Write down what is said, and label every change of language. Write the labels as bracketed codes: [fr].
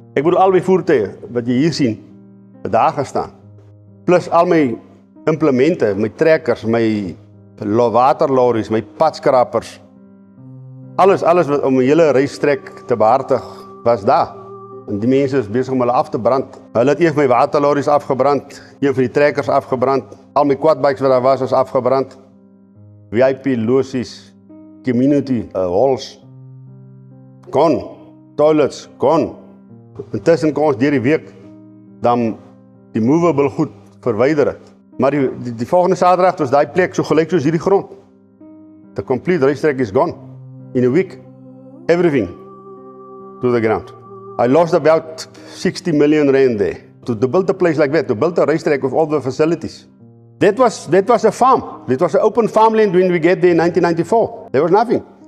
[af] Ek bedoel al my voertuie wat jy hier sien, het daar gestaan. Plus al my implemente, my trekkers, my waterlorries, my padskrapers. Alles wat om 'n hele reistrek te behartig was daar. En die mense is besig om hulle af te brand. Hulle het eers my waterlorries afgebrand, een van die trekkers afgebrand, al my quadbikes wat daar was afgebrand. [en] VIP losies, community halls, gone, toilets, gone. [af] Intussen kon ons deur die week dan die movable goed verwyder. Maar die volgende Saterdag was daai plek so gelyk soos hierdie grond. [en] The complete racetrack is gone. In a week, everything to the ground. I lost about 60 million rand there. To build a place like that, to build a racetrack with all the facilities. That was a farm. That was an open farmland when we get there in 1994. There was nothing.